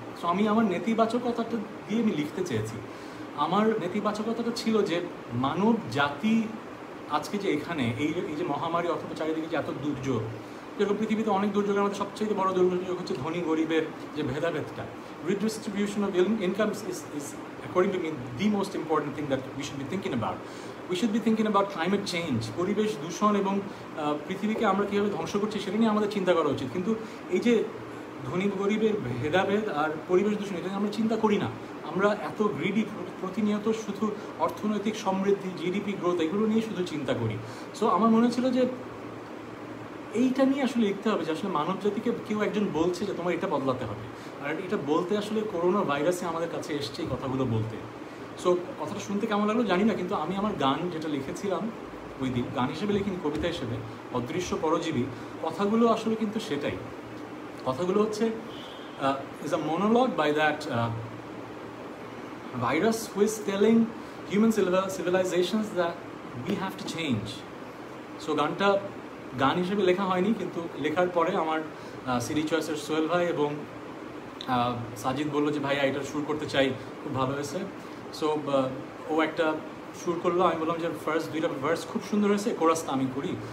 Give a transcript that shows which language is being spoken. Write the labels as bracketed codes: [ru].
[bn] So আমি আমার নেতিবাচকতাটা দিয়ে আমি লিখতে চেয়েছি। আমার নেতিবাচকতাটা ছিল যে মানব জাতি আজকে যে এখানে এই যে মহামারী অথবা চারিদিকে যে এত দুর্যোগ, যেরকম পৃথিবীতে অনেক দুর্যোগের মধ্যে সবচেয়ে বড় দুর্যোগ হচ্ছে ধনী গরিবের যে ভেদাভেদটা। [en] Redistribution of incomes is according to me the most important thing that we should be thinking about. We should be thinking about climate change, [bn] পরিবেশ দূষণ এবং পৃথিবীকে আমরা কীভাবে ধ্বংস করছি সেটা নিয়ে আমাদের চিন্তা করা উচিত। কিন্তু এই যে ধনী গরিবের ভেদাভেদ আর পরিবেশ দূষণ, এটা আমরা চিন্তা করি না। আমরা এত গ্রিডি, প্রতিনিয়ত শুধু অর্থনৈতিক সমৃদ্ধি, জিডিপি গ্রোথ, এগুলো নিয়ে শুধু চিন্তা করি। সো আমার মনে ছিল যে এইটা নিয়ে আসলে লিখতে হবে, যে আসলে মানব জাতিকে কেউ একজন বলছে যে তোমার এটা বদলাতে হবে। আর এটা বলতে আসলে করোনা ভাইরাসে আমাদের কাছে এসছে এই কথাগুলো বলতে। সো কথাটা শুনতে কেমন লাগলো জানি না, কিন্তু আমি আমার গান যেটা লিখেছিলাম ওই দিন, গান হিসেবে লিখিনি, কবিতা হিসেবে, অদৃশ্য পরজীবী, কথাগুলো আসলে কিন্তু সেটাই। কথাগুলো হচ্ছে [en] is a monologue by that virus who is telling human civilizations that we have to change. [bn] So গানটা গান হিসেবে লেখা হয়নি, কিন্তু লেখার পরে আমার সিডি চয়েসের সোহেল ভাই এবং সাজিদ বললো যে ভাইয়া এটা সুর করতে চাই, খুব ভালো হয়েছে। সো ও একটা সুর করলো, আমি বললাম যে ফার্স্ট দুইটা ভার্স খুব সুন্দর হয়েছে, কোরাসটা আমি করি।